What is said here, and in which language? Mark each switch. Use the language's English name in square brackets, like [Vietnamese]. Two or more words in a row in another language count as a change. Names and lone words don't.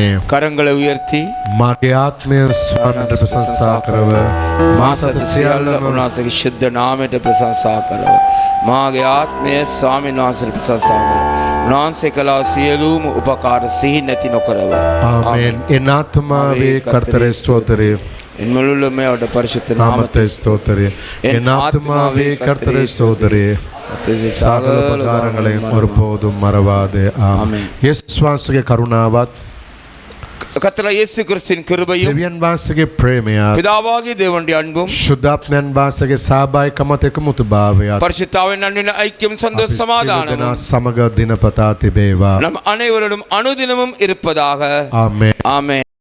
[Tamil] කරங்களை உயர்த்தி [Sinhala] මාගේ ආත්මය ස්වාමීන්ට ප්‍රශංසා කරව මා සත සියල්ලම උන්වහන්සේගේ ශුද්ධ නාමයට ප්‍රශංසා කරව. මාගේ ආත්මය ස්වාමීන් වහන්සේට ප්‍රශංසා කරව. උන්වහන්සේ කළ සියලුම උපකාර සිහි නැති නොකරව. ආමේන්. [Tamil] என் ஆத்துமாவே கர்த்தரை ஸ்தோத்திரி என் முழுமே அவருடைய பரிசுத்த நாமத்தை ஸ்தோத்திரி என் ஆத்துமாவே கர்த்தரை ஸ்தோத்திரி சகல உபகாரங்களையும் ஒருபோதும் மறவாதே ஆமென். [Sinhala] இயேசு වහන්සේගේ කරුණාවත් [Tamil] கர்த்தர் இயேசு கிறிஸ்துவின் கிருபையும் [Sinhala] දෙවියන් වහන්සේගේ ප්‍රේමයත් [Tamil] பிதாவாகிய தேவனுடைய அன்பும் [Sinhala] ශුද්ධාත්මයන් වහන්සේගේ සහභාගීකමත් එකමුතුභාවයත් [Tamil] பரிசுத்தாவின் அன்பின் ஐக்கியம் சந்தோஷ சமாதானமும் [Sinhala] සමග දිනපතා තිබේවා. [Tamil] நம் அனைவரோடும் அனுதினமும் இருப்பதாக. ஆமென். ஆமென்.